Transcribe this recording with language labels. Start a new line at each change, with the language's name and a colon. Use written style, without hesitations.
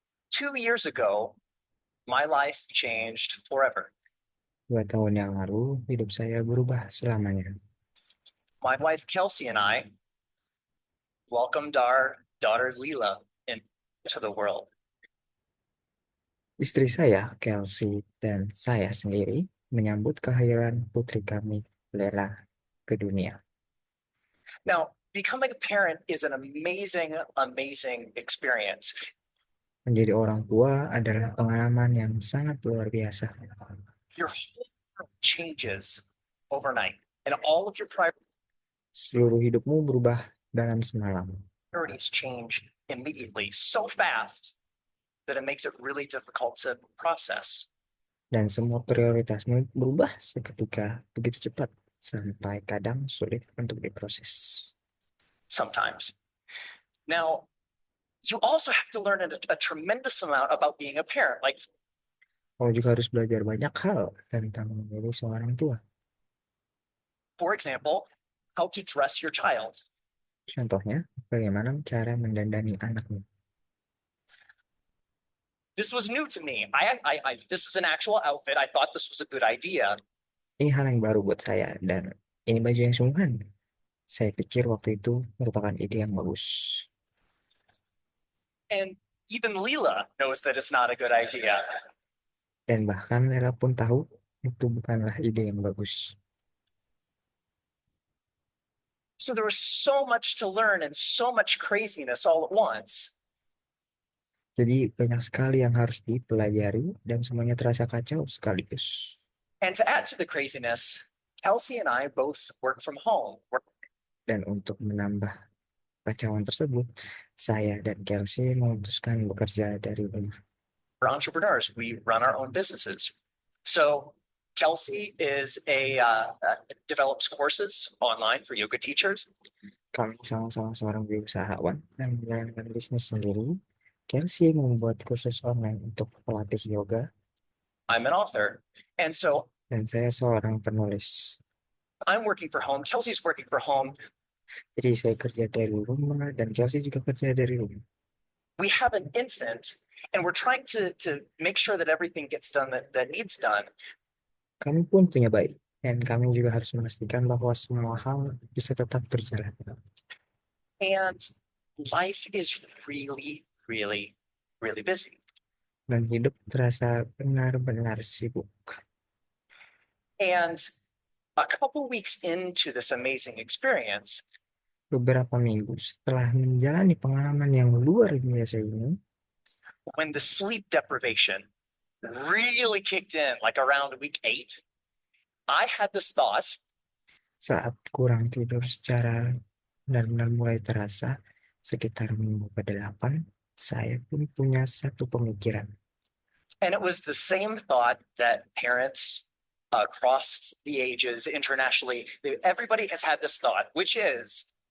English: 2 years ago, my life changed forever.
Indonesian: 2 tahun yang lalu, hidup saya berubah selamanya.
English: My wife, Kelsey, and I welcomed our daughter, Leela, into the world.
Indonesian: Istri saya, Kelsey, dan saya sendiri menyambut kehadiran putri kami, Lela, ke dunia.
English: Now, becoming a parent is an amazing, amazing experience.
Indonesian: Menjadi orang tua adalah pengalaman yang sangat luar biasa.
English: Your whole world changes overnight, and all of your
Indonesian: Seluruh hidupmu berubah dalam semalam.
English: priorities change immediately, so fast that it makes it really difficult to process.
Indonesian: Dan semua prioritasmu berubah seketika, begitu cepat, sampai kadang sulit untuk diproses.
English: Sometimes. Now, you also have to learn a tremendous amount about being a parent. Like,
Indonesian: Kamu juga harus belajar banyak hal tentang menjadi seorang tua.
English: for example, how to dress your child.
Indonesian: Contohnya, bagaimana cara mendandani anakmu.
English: This was new to me. This is an actual outfit. I thought this was a good idea.
Indonesian: Ini hal yang baru buat saya, dan ini baju yang sungguhan. Saya pikir waktu itu merupakan ide yang bagus.
English: And even Leela knows that it's not a good idea.
Indonesian: Dan bahkan Ella pun tahu itu bukanlah ide yang bagus.
English: So there was so much to learn and so much craziness all at once.
Indonesian: Jadi banyak sekali yang harus dipelajari dan semuanya terasa kacau sekaligus.
English: And to add to the craziness, Kelsey and I both work from home.
Indonesian: Dan untuk menambah kacauan tersebut, saya dan Kelsey memutuskan bekerja dari rumah.
English: We're entrepreneurs. We run our own businesses. So Kelsey is develops courses online for yoga teachers.
Indonesian: Kami sama-sama seorang usahawan dan menjalankan bisnis sendiri. Kelsey membuat kursus online untuk pelatih yoga.
English: I'm an author. And so
Indonesian: Dan saya seorang penulis.
English: I'm working for home. Kelsey's working for home.
Indonesian: Jadi saya kerja dari rumah dan Kelsey juga kerja dari rumah.
English: We have an infant and we're trying to make sure that everything gets done that needs done.
Indonesian: Kami pun punya bayi Dan kami juga harus memastikan bahwa semua hal bisa tetap berjalan.
English: And life is really, really, really busy.
Indonesian: Dan hidup terasa benar-benar sibuk.
English: And a couple weeks into this amazing experience,
Indonesian: Beberapa minggu setelah menjalani pengalaman yang luar biasa ini,
English: when the sleep deprivation really kicked in, like around week 8, I had this thought,
Indonesian: saat kurang tidur secara benar-benar mulai terasa sekitar minggu ke-8, saya pun punya satu pemikiran.
English: and it was the same thought that parents across the ages internationally, everybody has had this thought, which is,